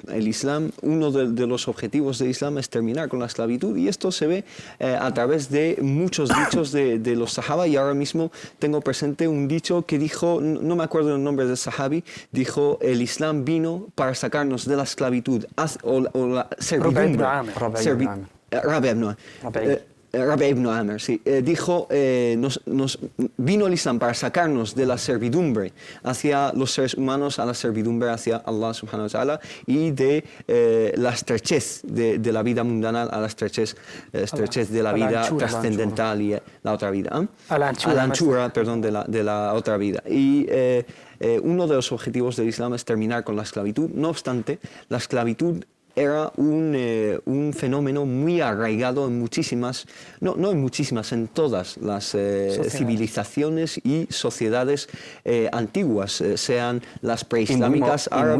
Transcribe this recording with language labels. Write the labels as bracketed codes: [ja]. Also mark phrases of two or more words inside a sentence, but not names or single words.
[es] El Islam, uno de los objetivos del Islam es terminar con la esclavitud, y esto se ve a través de muchos dichos de los sahaba, y ahora mismo tengo presente un dicho que dijo, no me acuerdo el nombre del sahabi, dijo: el Islam vino para sacarnos de la esclavitud o la servidumbre. Rabi ibn Amr, sí, dijo, vino el Islam para sacarnos de la servidumbre hacia los seres humanos a la servidumbre hacia [ar] الله سبحانه وتعالى [es] y de la estrechez de la vida mundana a la estrechez de la vida trascendental y la otra vida. A la anchura, perdón, de la otra vida. Y uno de los objetivos del Islam es terminar con la esclavitud. No obstante, la esclavitud era un fenómeno muy arraigado en muchísimas, no en muchísimas, en todas las civilizaciones y sociedades antiguas, sean las preislámicas, árabes.